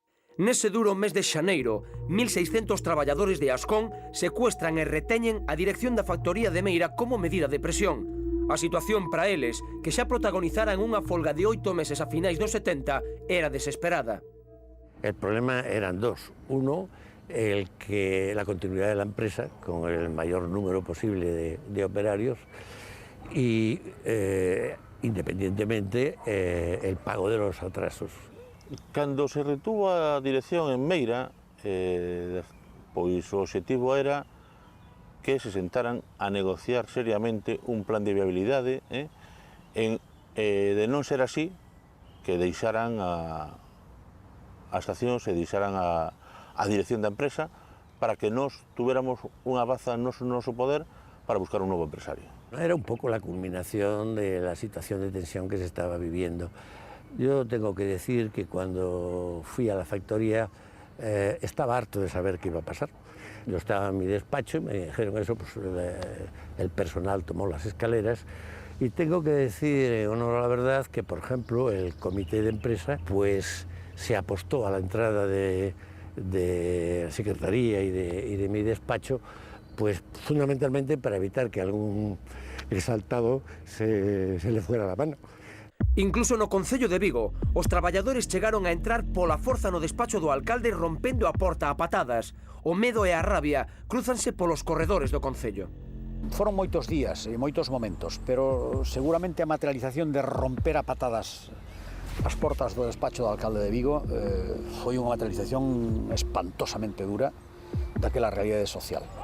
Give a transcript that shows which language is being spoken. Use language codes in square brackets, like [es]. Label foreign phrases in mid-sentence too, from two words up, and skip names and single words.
[gl] Nese duro mes de xaneiro, 1.600 traballadores de Ascón secuestran e reteñen a dirección da factoría de Meira como medida de presión. A situación para eles, que xa protagonizaran unha folga de 8 meses a finais dos 70, era desesperada. [es] El problema eran dos. Uno, la continuidad de la empresa con el mayor número posible de operarios y, independientemente, el pago de los atrasos. [gl] Cando se retuvo a dirección en Meira, pois o obxectivo era que se sentaran a negociar seriamente un plan de viabilidade, de non ser así, que deixaran a estación, se deixaran a dirección da empresa para que nós tuviéramos unha baza no noso poder para buscar un novo empresario. [es] Era un poco la culminación de la situación de tensión que se estaba viviendo. Yo tengo que decir que cuando fui a la factoría estaba harto de saber qué iba a pasar. Yo estaba en mi despacho y me dijeron eso, pues el personal tomó las escaleras y tengo que decir, en honor a la verdad, que por ejemplo el comité de empresa pues se apostó a la entrada de la secretaría y de mi despacho, pues fundamentalmente para evitar que algún exaltado se le fuera la mano. [gl] Incluso no Concello de Vigo, os traballadores chegaron a entrar pola forza no despacho do alcalde rompendo a porta a patadas. O medo e a rabia cruzanse polos corredores do Concello. Foron moitos días e moitos momentos, pero seguramente a materialización de romper a patadas as portas do despacho do alcalde de Vigo foi unha materialización espantosamente dura daquela realidade social.